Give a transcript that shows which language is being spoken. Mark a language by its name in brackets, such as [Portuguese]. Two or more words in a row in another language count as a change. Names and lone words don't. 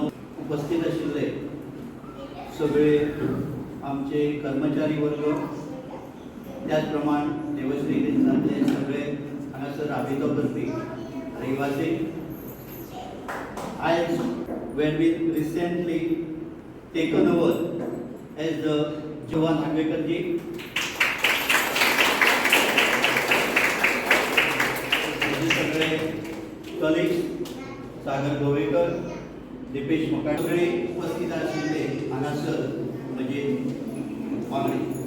[Konkani] उपस्थित आशिल्ले सगळे आमचे कर्मचारी वर्ग, त्याच प्रमाण देवश्री देशातले सगळे हांगासर राबितो करपी रहिवासी, [English] आयज when we recently taken over as the Jovan Hanvekar ji. [Konkani] हे सगळे कलिग्स सागर गोवेकर, दीपेश मकाडे उपस्थित आशिल्ले हांगासर म्हजे वांगडी.